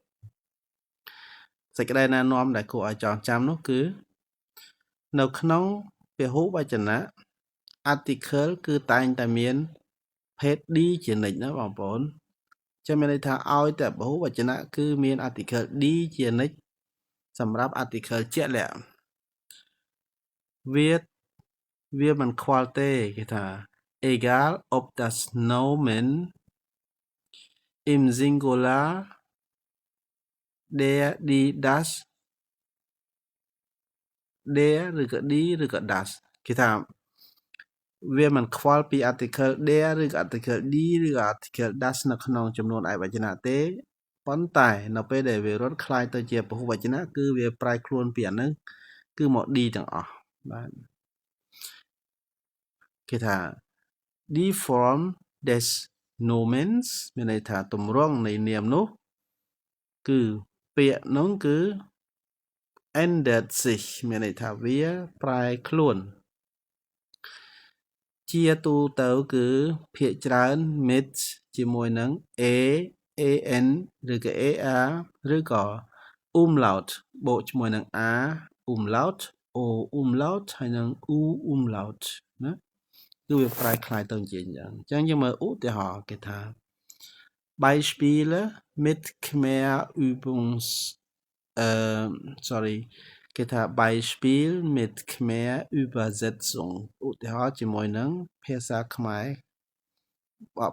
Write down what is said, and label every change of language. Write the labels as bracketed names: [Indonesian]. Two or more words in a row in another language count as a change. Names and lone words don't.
[Khmer] សេចក្តីណែនាំដែលគួរឲ្យចងចាំនោះគឺនៅក្នុងពហុវចនៈ article គឺតែងតែមានភេទ die ជានិច្ចណាបងប្អូនចាំមានន័យថាឲ្យតែពហុវចនៈគឺមាន article die ជានិច្ចសម្រាប់ article ជាក់លាក់ វាមិនខ្វល់ទេគេថា [German] egal ob das Nomen im Singular der die das der [Khmer] ឬក៏ die ឬក៏ das គេថាវាមិនខ្វល់ពី article der ឬក៏ article die ឬក៏ article das នៅក្នុងចំនួនឯកវចនៈទេប៉ុន្តែនៅពេលដែលវារត់ខ្លាយទៅជាពហុវចនៈគឺវាប្រែខ្លួនពីអាហ្នឹងគឺមក die ទាំងអស់បាទ គេថា [German] die Form des Nomens [Khmer] មានន័យថាទម្រង់នៃនាមនោះគឺពាក្យនោះគឺ [German] ändert sich [Khmer] មានន័យថាវាប្រែខ្លួន ជាទូទៅគឺភាគច្រើន mit ជាមួយនឹង an ឬក៏ ar ឬក៏ umlaut បូកជាមួយនឹង [German] a umlaut o umlaut [Khmer] ហើយនឹង [German] u umlaut [Khmer] ណាគឺវាប្រែคล้ายទៅជាអញ្ចឹងអញ្ចឹងយើងមើលឧទាហរណ៍គេថា [German] Beispiele mit Khmer-Übungs [Khmer] គេថា [German] Beispiel mit Khmer-Übersetzung [Khmer] ឧទាហរណ៍ជាមួយនឹងភាសាខ្មែរបក